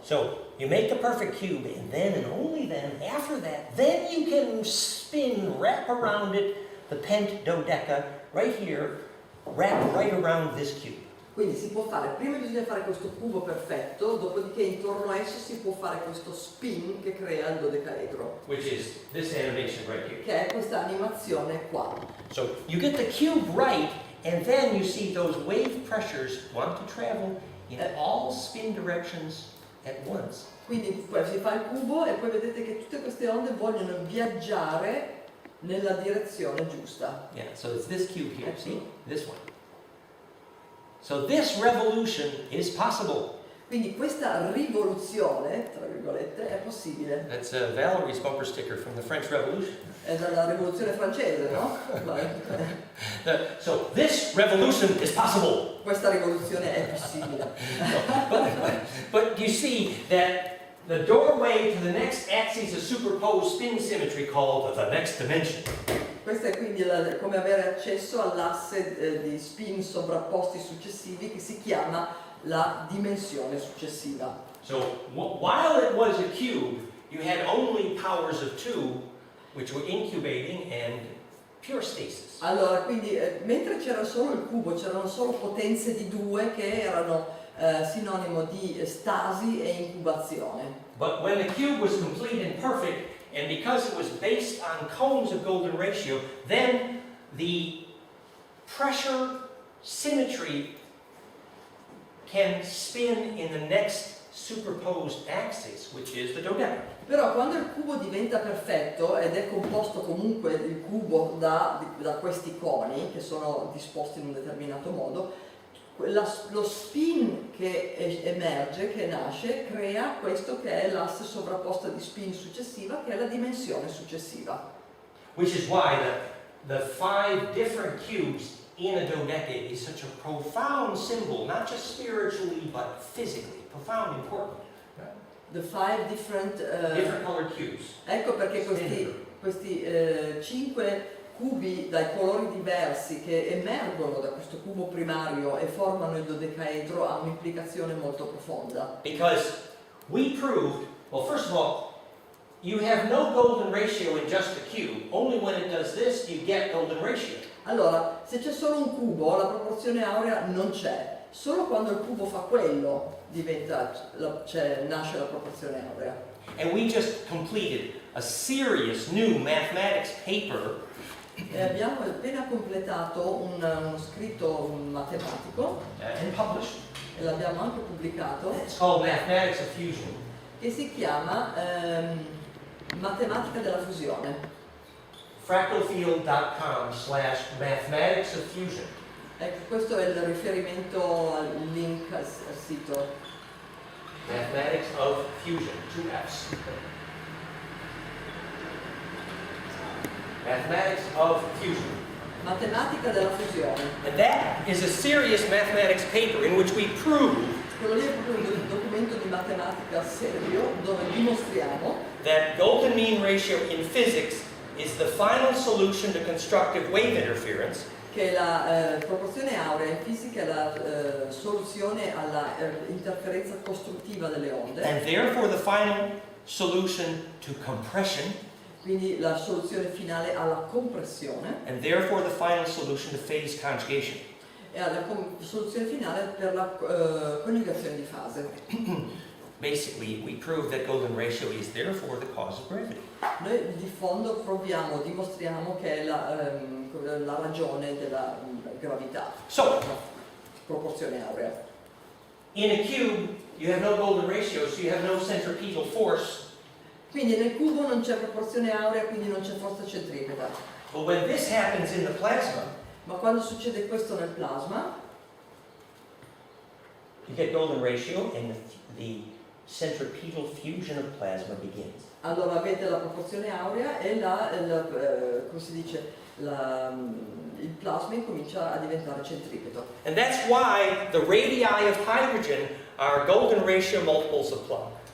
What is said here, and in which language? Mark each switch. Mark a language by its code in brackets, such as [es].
[en] So you make the perfect cube, and then and only then, after that, then you can spin, wrap around it, the pent dodeca right here, wrap right around this cube. [it] Quindi si può fare, prima bisogna fare questo cubo perfetto, dopodiché intorno a esso si può fare questo spin che crea il dodecaedro, [en] Which is this animation right here. [it] che è questa animazione qua. [en] So you get the cube right, and then you see those wave pressures want to travel in all spin directions at once. [it] Quindi poi si fa il cubo e poi vedete che tutte queste onde vogliono viaggiare nella direzione giusta. [en] Yeah, so it's this cube here, see? This one. So this revolution is possible. [it] Quindi questa rivoluzione, tra virgolette, è possibile. [en] That's Valerie's bumper sticker from the French Revolution. [it] È dalla rivoluzione francese, no? [en] So this revolution is possible. [it] Questa rivoluzione è possibile. [en] But you see that the doorway to the next axis of superposed spin symmetry called the next dimension. [it] Questo è quindi come avere accesso all'asse di spin sovrapposti successivi che si chiama la dimensione successiva. [en] So while it was a cube, you had only powers of 2, which were incubating and pure stasis. [it] Allora, quindi mentre c'era solo il cubo, c'erano solo potenze di 2 che erano sinonimo di stasi e incubazione. [en] But when the cube was complete and perfect, and because it was based on cones of golden ratio, then the pressure symmetry can spin in the next superposed axis, which is the dodecagon. [it] Però quando il cubo diventa perfetto ed è composto comunque il cubo da questi coni che sono disposti in un determinato modo, lo spin che emerge, che nasce, crea questo che è l'asse sovrapposta di spin successiva, che è la dimensione successiva. [en] Which is why the 5 different cubes in a dodecade is such a profound symbol, not just spiritually but physically, profound, important. The 5 different colored cubes. [it] Ecco perché questi 5 cubi dai colori diversi che emergono da questo cubo primario e formano il dodecaedro ha un'implicazione molto profonda. [en] Because we proved, well, first of all, you have no golden ratio in just the cube. Only when it does this you get golden ratio. [it] Allora, se c'è solo un cubo, la proporzione aurea non c'è. Solo quando il cubo fa quello nasce la proporzione aurea. [en] And we just completed a serious new mathematics paper [it] E abbiamo appena completato uno scritto matematico [en] and published. [it] e l'abbiamo anche pubblicato, [en] It's called Mathematics of Fusion. [it] che si chiama Matematica della fusione. [en] fractalfield.com/mathematics of fusion. [it] Ecco, questo è il riferimento al link al sito. [en] Mathematics of Fusion, 2 F's. Mathematics of Fusion. [it] Matematica della fusione. [en] And that is a serious mathematics paper in which we prove [it] Quello lì è proprio un documento di matematica serio dove dimostriamo [en] that golden mean ratio in physics is the final solution to constructive wave interference. [it] che la proporzione aurea in fisica è la soluzione alla interferenza costruttiva delle onde, [en] And therefore the final solution to compression, [it] quindi la soluzione finale alla compressione [en] and therefore the final solution to phase conjugation. [it] e alla soluzione finale per la coniugazione di fase. [en] Basically, we prove that golden ratio is therefore the cause of gravity. [it] Noi di fondo dimostriamo che è la ragione della gravità, [en] So, [it] la proporzione aurea. [en] in a cube, you have no golden ratio, so you have no centripetal force. [it] Quindi nel cubo non c'è proporzione aurea, quindi non c'è forza centripeta. [en] But when this happens in the plasma, [it] Ma quando succede questo nel plasma, [en] you get golden ratio and the centripetal fusion of plasma begins. [it] allora avete la proporzione aurea e come si dice, il plasma incomincia a diventare centripeto. [en] And that's why the radii of hydrogen are golden ratio multiples of Planck.